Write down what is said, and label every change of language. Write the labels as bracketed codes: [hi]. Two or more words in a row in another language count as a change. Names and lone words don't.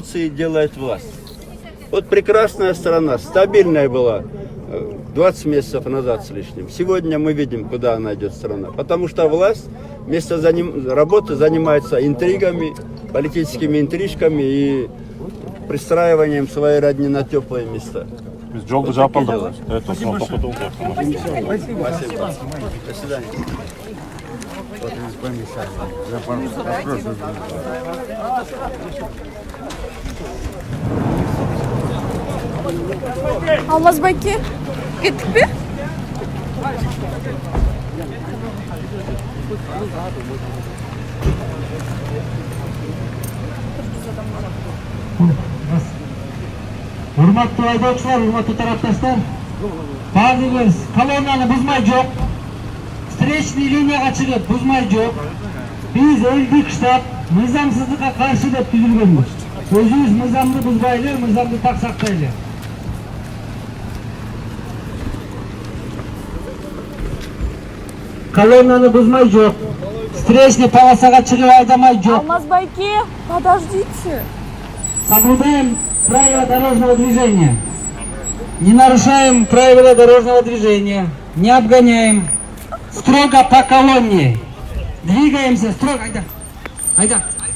[ru] Все революции делает власть. Вот прекрасная страна, стабильная была 20 месяцев назад с лишним. Сегодня мы видим, куда она идет страна. Потому что власть вместо работы занимается интригами, политическими интрижками и пристраиванием своей родни на теплые места. [ky] Biz жолду жаап алдык. Осмон токотуп. [ru] Спасибо. До свидания. [ky] Алмазбекке кеттік пе? [uz] Hurmatli haydovchilar, hurmatli tarafdoshlar, ba'zimiz kolonnani buzmay jo'q, встречный liniyaga chiqib buzmay jo'q. Biz eldik shtab nizomsizlikqa qarshi deb tuzilganmiz. O'zingiz nizomni buzmaylik, nizomni taqsaqlaylik. Kolonnani buzmay jo'q, [ru] встречный полосаga [uz] chiqib haydamay jo'q. [ru] Алмазбекке, подождите. Соблюдаем правила дорожного движения. Не нарушаем правила дорожного движения. Не обгоняем. Строго по колонне. Двигаемся строго. Айда.